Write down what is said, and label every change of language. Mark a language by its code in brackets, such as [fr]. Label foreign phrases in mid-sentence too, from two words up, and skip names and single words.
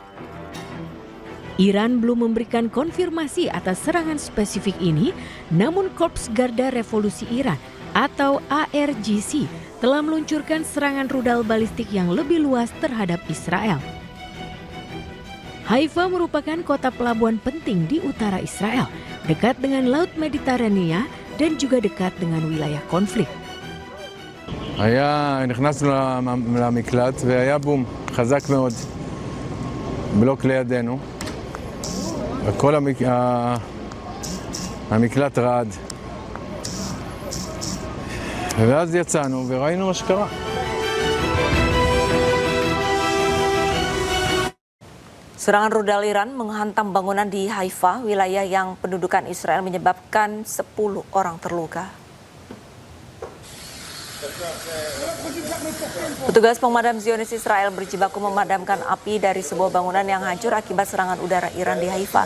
[id] Iran belum memberikan konfirmasi atas serangan spesifik ini, namun Korps Garda Revolusi Iran atau ARGC telah meluncurkan serangan rudal balistik yang lebih luas terhadap Israel. Haifa merupakan kota pelabuhan penting di utara Israel, dekat dengan Laut Mediterania dan juga dekat dengan wilayah konflik. [he] נכנסנו למקלט והיה בום חזק מאוד בלוק לידינו וכל המקלט רעד ואז יצאנו וראינו מה שקרה. [id] Serangan rudal Iran menghantam bangunan di Haifa, wilayah yang pendudukan Israel, menyebabkan 10 orang terluka. Petugas pemadam Zionis Israel berjibaku memadamkan api dari sebuah bangunan yang hancur akibat serangan udara Iran di Haifa.